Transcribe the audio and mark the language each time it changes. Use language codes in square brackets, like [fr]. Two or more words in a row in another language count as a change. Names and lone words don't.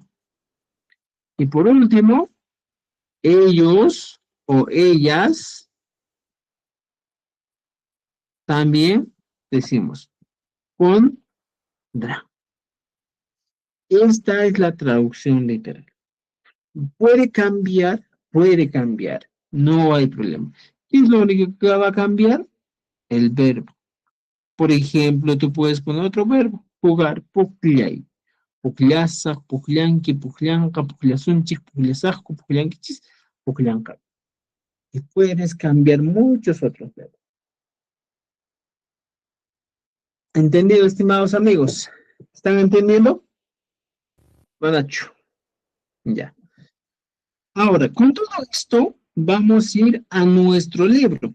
[es] Y por último, ellos o ellas también decimos pondrán. Esta es la traducción literal. Puede cambiar, no hay problema. ¿Qué es lo único que va a cambiar? El verbo. Por ejemplo, tú puedes poner otro verbo, jugar, puklay. [qu] Pukllasaq, pukllanki, pukllanqa, puklasunchik, puklasaqku, pukllankichis, pukllanqa. [es] Y puedes cambiar muchos otros verbos. ¿Entendido, estimados amigos? ¿Están entendiendo? Manacho. Ya. Ahora, con todo esto, vamos a ir a nuestro libro.